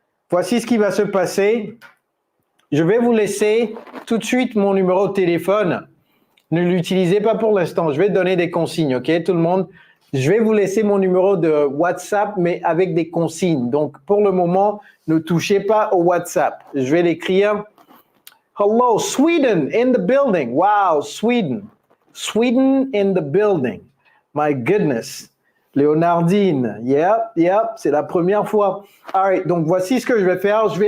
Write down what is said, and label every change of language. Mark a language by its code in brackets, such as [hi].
[fr] Voici ce qui va se passer. Je vais vous laisser tout de suite mon numéro de téléphone. Ne l'utilisez pas pour l'instant. Je vais donner des consignes, ok, tout le monde? Je vais vous laisser mon numéro de WhatsApp, mais avec des consignes. Donc, pour le moment, ne touchez pas au WhatsApp. Je vais l'écrire. [en] Hello, Sweden in the building. Wow, Sweden. Sweden in the building. My goodness. [fr] Léonardine, yep, c'est la première fois. [en] All right, [fr] donc voici ce que je vais faire.